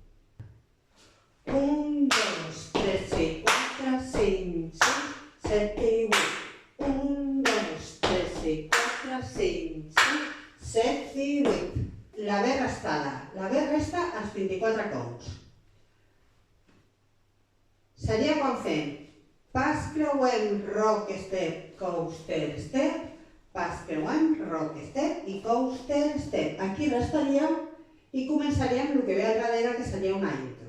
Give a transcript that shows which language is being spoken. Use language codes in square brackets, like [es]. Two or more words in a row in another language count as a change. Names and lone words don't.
[ca] 1, 2, 3 i 4, 5, 6, 7 i 8. 1, 2, 3 i 4, 5, 6, 7 i 8. La B restada. La B resta els 24 counts. Seria quan fem pas creuem, [en] rock step, coaster step, [ca] pas creuem, [en] rock step i coaster step. [ca] Aquí restaríem i començaríem el que ve al darrere, que seria una intro.